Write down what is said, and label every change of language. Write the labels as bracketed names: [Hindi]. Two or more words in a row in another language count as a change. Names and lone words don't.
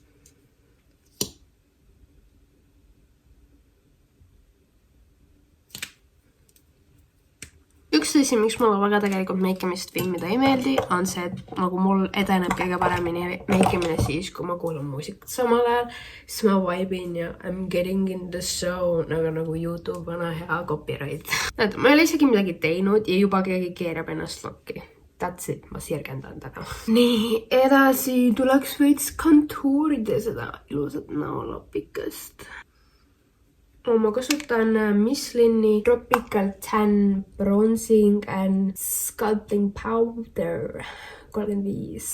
[Estonian] Üks asi, miks mulle väga tegelikult meikimist filmida ei meeldi, on see, et nagu mul edeneb kõige paremini meikimine siis, kui ma kuulan muusikat samal ajal, siis ma vibin ja [English] I'm getting in the zone, [Estonian] aga nagu YouTube on hea copyright. Ma ei ole isegi midagi teinud ja juba keegi keerab ennast lokki. [English] That's it, [Estonian] ma sirgendan täna. Nii, edasi tuleks veits kontuurida seda ilusat näolapikest. Ma kasutan Misslini Tropical Tan Bronzing and Sculpting Powder 35.